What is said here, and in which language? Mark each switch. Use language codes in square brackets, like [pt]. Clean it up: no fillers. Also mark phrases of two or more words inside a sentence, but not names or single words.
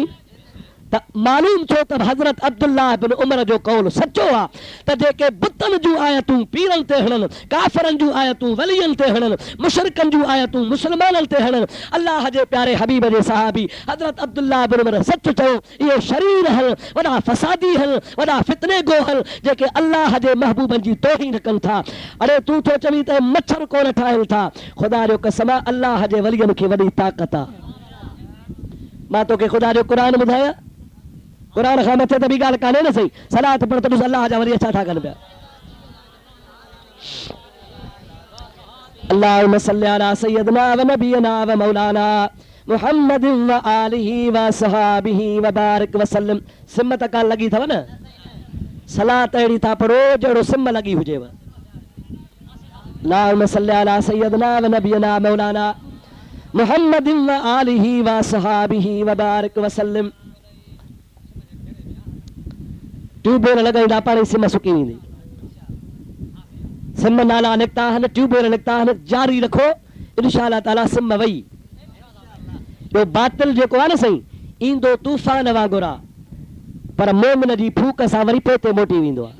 [sd] त मालूम छो त हज़रत अब्दुल्लाह बिन उमर जो कौल सचो आहे त जेके बुतन जूं आयतूं पीरन ते हणनि, काफ़रन जूं आयतूं वलियन ते हणनि, मुशरिकन जूं आयतूं मुसलमानन ते हणनि, अल्लाह जे प्यारे हबीब जे सहाबी हज़रत अब्दुल्लाह बिन उमर सच चयो इहे शरीर हन वॾा फसादी हन वॾा फितने गो हन जेके अल्लाह जे महबूबन जी तौहीन कनि था। अड़े तूं थो चवीं त मच्छर कोन ठाहिनि था, ख़ुदा जो कसम आहे अल्लाह जे वलियन खे वॾी ताक़त आहे। मां तोखे ख़ुदा जो क़ुरान ॿुधायां, कुरान खां मथे त बि ॻाल्हि कान्हे न सही। सलात पढ़ त ॾिस अल्लाह जा वरी छा था कनि पिया। [ar] اللهم صل على سيدنا و نبينا و مولانا محمد و آله و صحابه و بارك و سلم. [sd] सिम त कान लॻी अथव न? सलात अहिड़ी था पढ़ो जहिड़ो सिम लॻी हुजेव। [ar] اللهم صل على سيدنا و نبينا مولانا محمد و آله و صحابه و بارك و سلم. [sd] ट्यूबवेल लॻाईंदा पाणी सिम सुकी वेंदी। सिम नाला निकिता आहिनि, ट्यूबवेल निकिता आहिनि, जारी रखो [ar] إن شاء الله تعالى [sd] सिम वई। जो बातिल जेको आहे न साईं ईंदो तूफ़ान वांगुरु आहे, पर मोमिन जी फूक सां वरी पोइ मोटी वेंदो आहे।